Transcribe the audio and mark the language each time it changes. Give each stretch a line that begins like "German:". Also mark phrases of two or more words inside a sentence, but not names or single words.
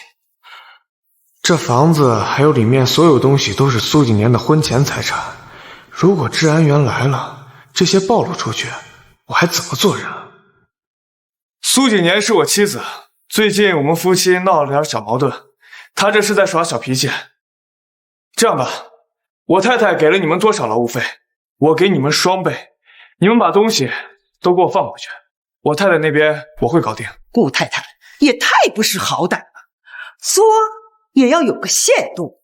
Chinese: 這房子還有裡面所有東西都是蘇景年的婚前財產，如果治安員來了，這些暴露出去，我還怎麼做人？蘇景年是我妻子，最近我們夫妻鬧了點小矛盾，她這是在耍小脾氣。這樣吧，我太太給了你們多少勞務費，我給你們雙倍，你們把東西都給我放回去，我太太那邊我會搞定。顧太太也太不识好歹了，作也要有個限度。